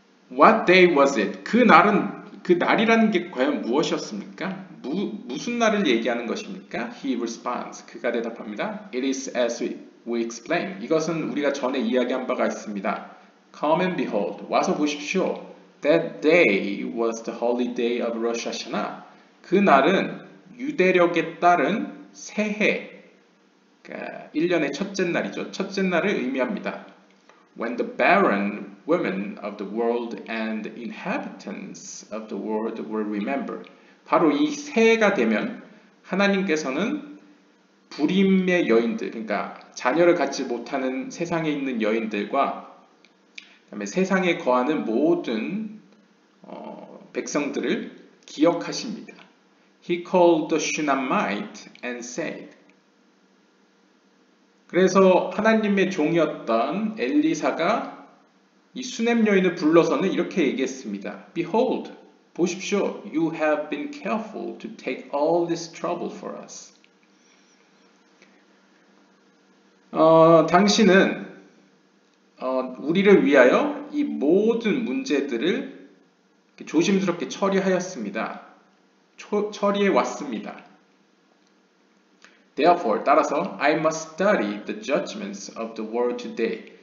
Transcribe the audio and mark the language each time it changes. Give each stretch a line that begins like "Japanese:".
English: What day was it?
Korean: 그 날이라는 게 과연 무엇이었습니까? 무슨 날을 얘기하는 것입니까?
English: He responds.
Korean: 그가 대답합니다.
English: It is as we explain.
Korean: 이것은 우리가 전에 이야기한 바가 있습니다.
English: Come and behold.
Korean: 와서 보십시오.
English: That day was the holy day of Rosh Hashanah.
Korean: 그 날은 유대력에 따른 새해, 그러니까 1년의 첫째 날이죠. 첫째 날을 의미합니다.
English: When the barren women of the world and inhabitants of the world will remember.
Korean: 바로 이 새해가 되면 하나님께서는 불임의 여인들, 그러니까 자녀를 갖지 못하는 세상에 있는 여인들과 그다음에 세상에 거하는 모든 백성들을 기억하십니다.
English: He called the Shunammite and said.
Korean: 그래서 하나님의 종이었던 엘리사가 이 수넴 여인을 불러서는 이렇게 얘기했습니다.
English: Behold,
Korean: 보십시오.
English: You have been careful to take all this trouble for us.
Korean: 당신은 우리를 위하여 이 모든 문제들을 조심스럽게 처리하였습니다. 처리해 왔습니다.
English: Therefore,
Korean: 따라서
English: I must study the judgments of the world today.